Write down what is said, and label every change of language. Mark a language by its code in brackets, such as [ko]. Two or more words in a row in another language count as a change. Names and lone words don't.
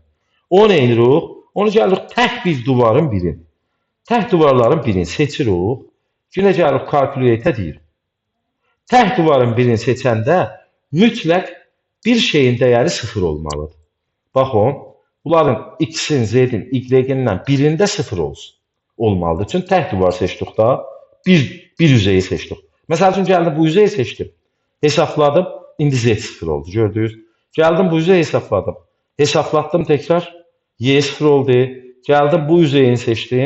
[az] O nə edirik? Onu gəlirik tək bir duvarın birini. Tək duvarların birini seçirik. Yenə gəlirik calculate deyirik. Tək duvarın birini seçəndə mütləq bir şeyin dəyəri 0 olmalıdır. Baxın, bunların x-in, z-in, y-in birində 0 olsun. Olmalıdır. Çünki tək duvar seçdik da bir yüzeyi seçdik. Məsəl üçün gəldim bu yüzeyi seçdim. Hesabladım, indi z 0 oldu. Gördünüz? Gəldim bu yüzeyi hesabladım. Hesablatdım tekrar. Y 0 oldu. Gəldim bu yüzeyini seçdim.